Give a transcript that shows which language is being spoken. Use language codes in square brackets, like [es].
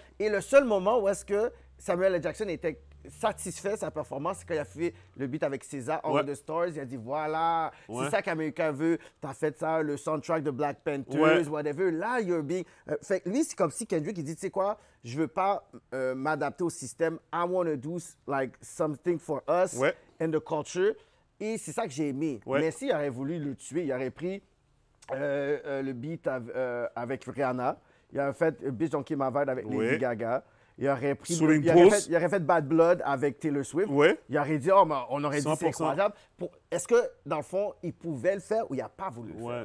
[fr] Et le seul moment où est-ce que Samuel L. Jackson était satisfait de sa performance, c'est quand il a fait le beat avec César, On the Stars. Il a dit, voilà, c'est ça qu'Américain veut. T'as fait ça, le soundtrack de Black Panthers, whatever. Là, [en] you're being... [fr] fait lui, c'est comme si Kendrick, il dit, tu sais quoi, je veux pas m'adapter au système. [en] I want to do like something for us and the culture. [fr] Et c'est ça que j'ai aimé. Mais s'il aurait voulu le tuer, il aurait pris le beat avec Rihanna. Il aurait fait Bitch Don't Kill My Vibe avec Lady Gaga. Il aurait pris il aurait fait Bad Blood avec Taylor Swift. Il aurait dit, on aurait dit c'est incroyable. Est-ce que, dans le fond, il pouvait le faire ou il n'a pas voulu le faire?